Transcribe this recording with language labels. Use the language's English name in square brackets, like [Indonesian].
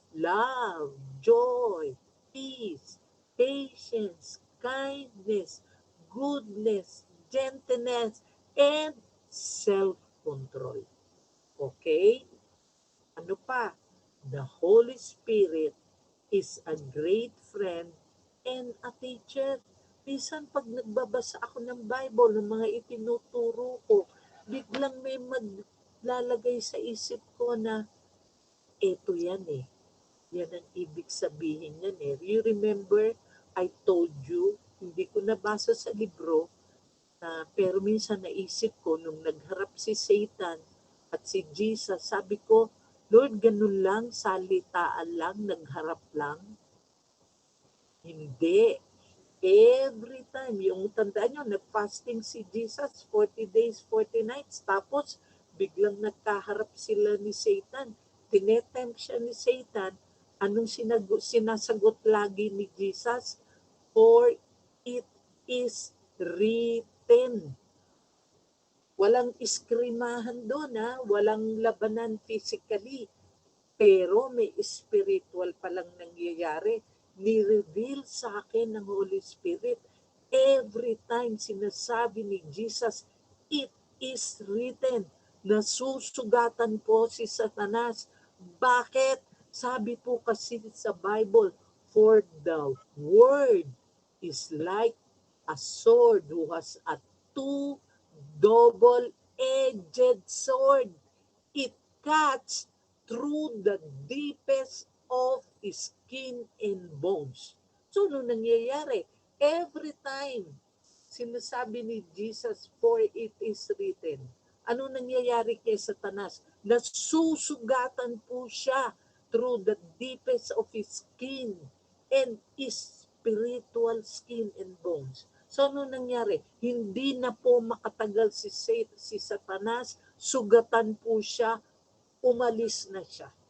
[English] love, joy, peace, patience, kindness, goodness, gentleness, and self-control. Okay? [Filipino] Ano pa? [English] The Holy Spirit is a great friend and a teacher. [Filipino] Minsan pag nagbabasa ako ng Bible, ng mga itinuturo ko, biglang may maglalagay sa isip ko na, eto yan eh. Yan ang ibig sabihin yan eh. [English] You remember, I told you, [Filipino] hindi ko nabasa sa libro, pero minsan naisip ko, nung nagharap si Satan at si Jesus, sabi ko, Lord, ganun lang, salitaan lang, nagharap lang. Hindi. Every time, yung tandaan nyo, nag-fasting si Jesus, 40 days, 40 nights, tapos biglang nagkaharap sila ni Satan. Tinetempt siya ni Satan. Anong sinasagot lagi ni Jesus? [English] For it is written. [Filipino] Walang iskrimahan doon, ha? Walang labanan physically. Pero may spiritual palang nangyayari. Ni-reveal sa akin ng Holy Spirit. [English] Every time [Filipino] sinasabi ni [English] Jesus, it is written. [Filipino] Nasusugatan po si Satanas. Bakit? Sabi po kasi sa [English] Bible, for the word is like a sword who has a two double-edged sword. It cuts through the deepest of skin and bones. So, [Filipino] ano nangyayari? [English] Every time, [Filipino] sinasabi ni [English] Jesus, for it is written. [Filipino] Ano nangyayari kay Satanas? Nasusugatan po siya [English] through the deepest of his skin and his spiritual skin and bones. [Filipino] So, ano nangyari? Hindi na po makatagal si Satanas, sugatan po siya, umalis na siya.